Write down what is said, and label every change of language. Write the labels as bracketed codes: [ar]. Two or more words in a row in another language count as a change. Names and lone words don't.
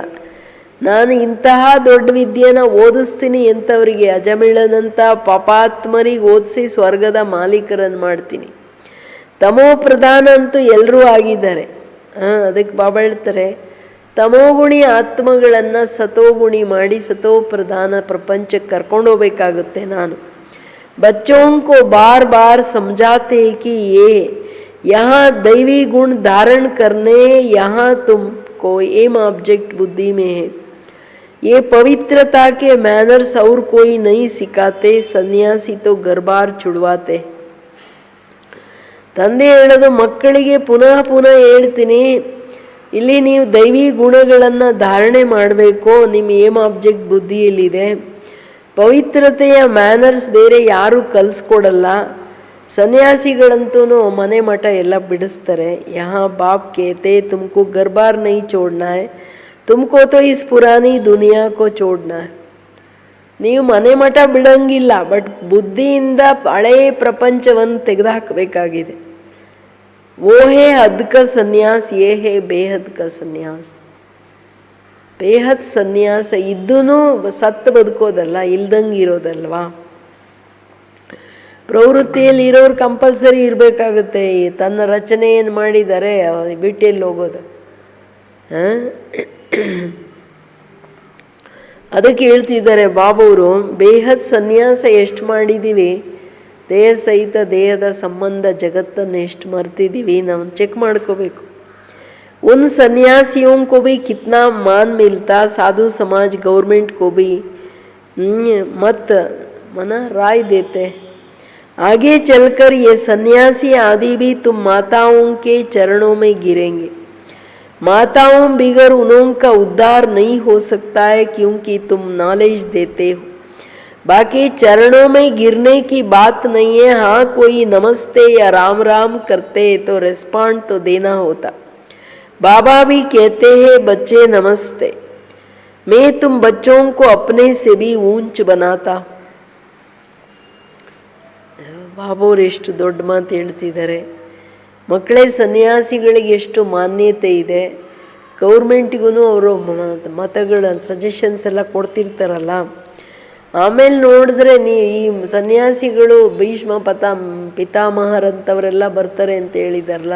[kn] ನಾನು ಇಂತಹ ದೊಡ್ಡ ವಿದ್ಯೆನ ಓದಿಸ್ತೀನಿ ಎಂಥವರಿಗೆ, ಅಜಮಿಳನಂಥ ಪಾಪಾತ್ಮರಿಗೆ ಓದಿಸಿ ಸ್ವರ್ಗದ ಮಾಲೀಕರನ್ನು ಮಾಡ್ತೀನಿ. ತಮೋ ಪ್ರಧಾನ ಅಂತೂ ಎಲ್ಲರೂ ಆಗಿದ್ದಾರೆ. ಅದಕ್ಕೆ ಬಾಬಾ ಹೇಳ್ತಾರೆ, ತಮೋಗುಣಿ ಆತ್ಮಗಳನ್ನು ಸತೋಗುಣಿ ಮಾಡಿ ಸತೋ ಪ್ರಧಾನ ಪ್ರಪಂಚಕ್ಕೆ ಕರ್ಕೊಂಡು ಹೋಗ್ಬೇಕಾಗುತ್ತೆ ನಾನು. [hi] बच्चों को बार बार समझाते हैं कि ये यहाँ दैवी गुण धारण करने, यहाँ तुमको [en] aim object [hi] बुद्धि में है. ये पवित्रता के मैनर्स और कोई नहीं सिखाते, सन्यासी तो घर बार छुड़वाते. [kn] ತಂದೆ ಹೇಳೋದು ಮಕ್ಕಳಿಗೆ ಪುನಃ ಪುನಃ ಹೇಳ್ತೀನಿ, ಇಲ್ಲಿ ನೀವು ದೈವಿ ಗುಣಗಳನ್ನು ಧಾರಣೆ ಮಾಡಬೇಕು. ನಿಮ್ಮ [en] aim object [kn] ಬುದ್ಧಿಯಲ್ಲಿದೆ. ಪವಿತ್ರತೆಯ ಮ್ಯಾನರ್ಸ್ ಬೇರೆ ಯಾರೂ ಕಲಿಸ್ಕೊಡಲ್ಲ. ಸನ್ಯಾಸಿಗಳಂತೂ ಮನೆ ಮಠ ಎಲ್ಲ ಬಿಡಿಸ್ತಾರೆ. [hi] यहाँ बाप कहते तुमको घरबार नहीं छोड़ना है, तुमको तो इस पुरानी दुनिया को छोड़ना है. [kn] ನೀವು ಮನೆ ಮಠ ಬಿಡಂಗಿಲ್ಲ, ಬಟ್ ಬುದ್ಧಿಯಿಂದ ಹಳೇ ಪ್ರಪಂಚವನ್ನು ತೆಗೆದುಹಾಕಬೇಕಾಗಿದೆ. [hi] वो है हद का सन्यास, ये है बेहद का सन्यास. [kn] ಬೇಹದ್ ಸನ್ಯಾಸ ಇದ್ದೂ ಸತ್ತು ಬದುಕೋದಲ್ಲ, ಇಲ್ದಂಗೆ ಇರೋದಲ್ವಾ. ಪ್ರವೃತ್ತಿಯಲ್ಲಿ ಇರೋರು ಕಂಪಲ್ಸರಿ ಇರಬೇಕಾಗುತ್ತೆ. ತನ್ನ ರಚನೆ ಏನು ಮಾಡಿದ್ದಾರೆ ಬಿಟ್ಟೆಲ್ಲಿ ಹೋಗೋದು. ಅದಕ್ಕೆ ಹೇಳ್ತಿದ್ದಾರೆ ಬಾಬವರು, ಬೇಹದ್ ಸನ್ಯಾಸ ಎಷ್ಟು ಮಾಡಿದ್ದೀವಿ, ದೇಹ ಸಹಿತ ದೇಹದ ಸಂಬಂಧ ಜಗತ್ತನ್ನು ಎಷ್ಟು ಮರ್ತಿದ್ದೀವಿ, ನಾವು ಚೆಕ್ ಮಾಡ್ಕೋಬೇಕು. [hi] उन सन्यासियों को भी कितना मान मिलता, साधु समाज गवर्नमेंट को भी मत मना राय देते. आगे चलकर ये सन्यासी आदि भी तुम माताओं के चरणों में गिरेंगे. माताओं बिगर उनका उद्धार नहीं हो सकता है, क्योंकि तुम नॉलेज देते हो. बाकी चरणों में गिरने की बात नहीं है. हाँ, कोई नमस्ते या राम राम करते तो रिस्पॉन्ड तो देना होता. बाबा भी कहते हैं, बच्चे नमस्ते, मैं तुम बच्चों को अपने से भी ऊंच बनाता. [kn] ಬಾಬೋರು ಎಷ್ಟು ದೊಡ್ಡ ಮಾತು ಹೇಳ್ತಿದ್ದಾರೆ. ಮಕ್ಕಳೇ, ಸನ್ಯಾಸಿಗಳಿಗೆ ಎಷ್ಟು ಮಾನ್ಯತೆ ಇದೆ. ಗೌರ್ಮೆಂಟಿಗೂ ಅವರು ಮತಗಳ ಸಜೆಷನ್ಸ್ ಎಲ್ಲ ಕೊಡ್ತಿರ್ತಾರಲ್ಲ. ಆಮೇಲೆ ನೋಡಿದ್ರೆ ಈ ಸನ್ಯಾಸಿಗಳು ಭೀಷ್ಮ ಪಿತಾಮಹರಂಥವರೆಲ್ಲ ಬರ್ತಾರೆ ಅಂತ ಹೇಳಿದಾರಲ್ಲ.